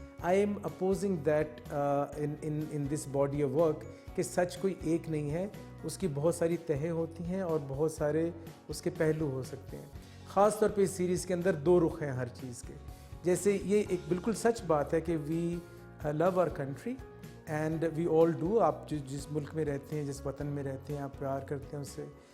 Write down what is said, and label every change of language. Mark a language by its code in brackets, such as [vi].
[en] I am opposing that in this body of work [ur] کہ سچ کوئی ایک نہیں ہے، اس کی بہت ساری تہیں ہوتی ہیں اور بہت سارے اس کے پہلو ہو سکتے ہیں. خاص طور پہ اس سیریز کے اندر 2 رخ ہیں ہر چیز کے. جیسے یہ ایک بالکل سچ بات ہے کہ [en] We love our country and we all do. [ur] آپ جس ملک میں رہتے ہیں, جس وطن میں رہتے ہیں, آپ پیار کرتے ہیں اس سے.